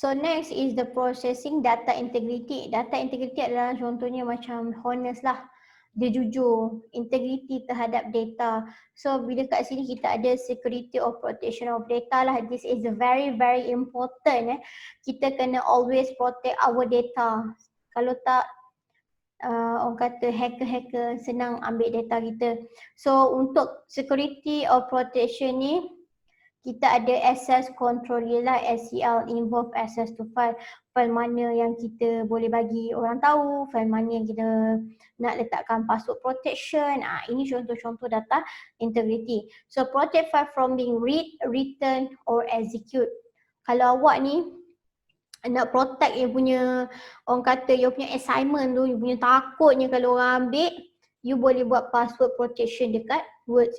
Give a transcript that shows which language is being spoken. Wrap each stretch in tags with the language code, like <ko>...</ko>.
<en>So next is the processing data integrity.</en> <ms>Data integrity adalah contohnya macam honest lah. Dia jujur, integrity terhadap data. So bila kat sini kita ada security or protection of data lah.</ms> <en>This is very very important.</en> <ms>Kita kena</ms> <en>always protect our data.</en> <ms>Kalau tak, orang kata hacker-hacker senang ambil data kita. So untuk security or protection ni, kita ada access control lah, ASCII, involve access to file. File mana yang kita boleh bagi orang tahu, file mana yang kita nak letakkan password protection. Ini contoh-contoh data integrity.</ms> <en>So protect file from being read, written or execute.</en> <ms>Kalau awak ni nak protect you punya, orang kata you punya assignment tu, you punya takutnya kalau orang ambil, you boleh buat password protection dekat words.</ms>